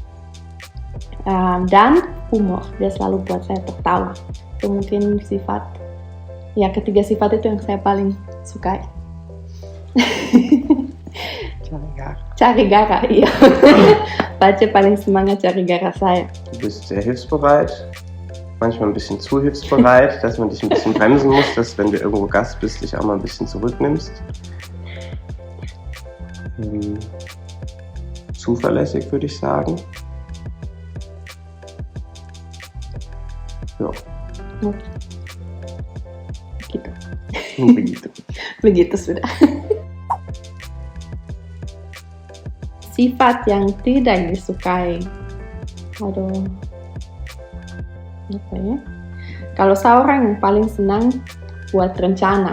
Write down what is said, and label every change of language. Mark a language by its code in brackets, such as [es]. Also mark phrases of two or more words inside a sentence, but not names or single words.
[id] Dan humor, dia selalu buat saya tertawa. Itu mungkin ketiga sifat itu yang saya paling sukai. Gara. Cari gara, iya. Baca paling semangat cari gara saya. [de] Du bist sehr hilfsbereit, manchmal ein bisschen zu hilfsbereit, dass man dich ein bisschen bremsen muss, dass wenn du irgendwo Gast bist, dich auch mal ein bisschen zurücknimmst. Zuverlässig, würde ich sagen. Ja. [id] Gitu. Begitu. Begitu sudah. Sifat yang tidak disukai. Aduh. Apa ya? Kalau seorang yang paling senang buat rencana.